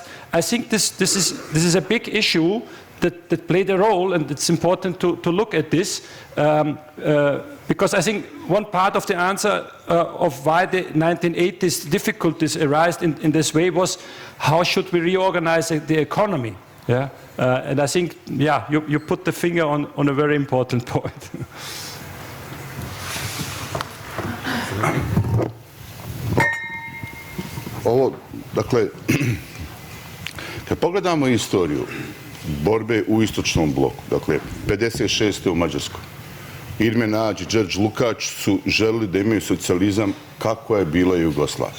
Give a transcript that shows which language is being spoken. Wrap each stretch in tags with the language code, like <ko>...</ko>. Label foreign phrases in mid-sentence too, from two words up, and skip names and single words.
<en>I think this is a big issue that played a role, and it's important to look at this, because I think one part of the answer of why the 1980s difficulties arised in this way was how should we reorganize the economy. And I think, you put the finger on a very important point.</en> <sr>Ovo, dakle, kad pogledamo istoriju borbe u istočnom bloku, dakle, 56. u Mađarskoj, Irme Nađ i Đorđe Lukač su želili da imaju socijalizam kako je bila Jugoslavija.</sr>